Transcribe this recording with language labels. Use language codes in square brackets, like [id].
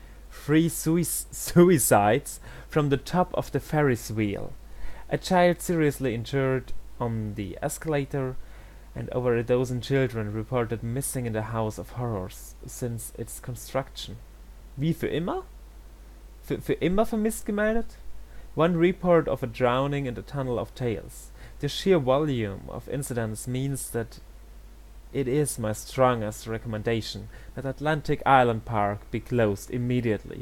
[en] 3 suicides from the top of the Ferris wheel. A child seriously injured on the escalator, and over a dozen children reported missing in the House of Horrors since its construction. [de] Wie für immer? Für immer vermisst gemeldet? [en] One report of a drowning in the Tunnel of Tales. The sheer volume of incidents means that it is my strongest recommendation that Atlantic Island Park be closed immediately.